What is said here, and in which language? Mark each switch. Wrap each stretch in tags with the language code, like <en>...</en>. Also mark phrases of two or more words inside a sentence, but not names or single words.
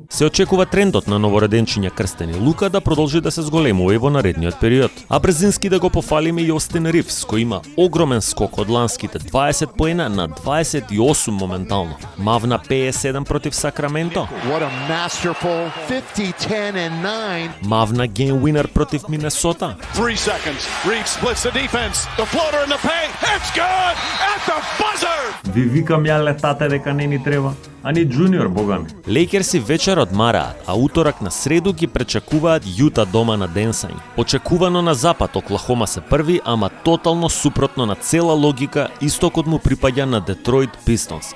<mk>Се очекува трендот на новороденчиња крстени Лука да продолжи да се зголемува и во наредниот период. А брзински да го пофалиме и Остин Ривс, кој има огромен скок од ланските 20 поена на 28 моментално. Мавна 57 против Сакраменто. Мавна</mk> <en>game winner</en> <mk>против Минесота.</mk> <en>3 seconds. Reed splits the defense. The floater in the paint. It's good at the buzzer.</en> <mk>Ви викам ја летате дека не ни треба, а ни джуниор, бога ми. Лейкерси вечер одмараат, а уторак на среду ги пречекуваат Јута дома на Денсај. Очекувано на запад Оклахома се први, ама тотално супротно на цела логика, истокот му припаѓа на Детройт Пистонс.</mk>